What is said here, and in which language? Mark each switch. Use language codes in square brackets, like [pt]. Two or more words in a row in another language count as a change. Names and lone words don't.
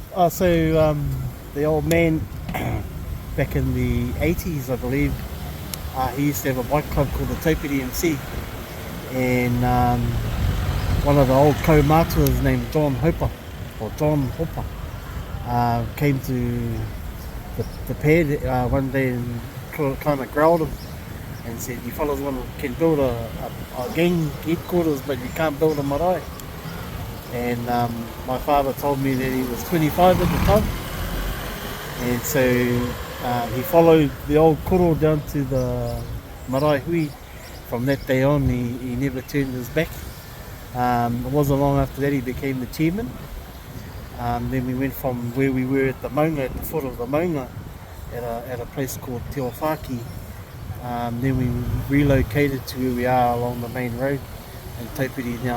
[en] So the old man, back in the 80s, I believe, he used to have a bike club called the Taupiri MC, and one of the old co-mātuas named John Hopper came to the pad one day and kind of growled him and said, "You fellas can build a gang headquarters, but you can't build a marae." And my father told me that he was 25 at the time, and so he followed the old koro down to the [mi] marae hui. [en] From that day on, he never turned his back. It wasn't long after that he became the chairman. Then we went from where we were at the maunga, at the foot of the maunga, at a place called Te Whaki. Then we relocated to where we are along the main road in Taupiri now.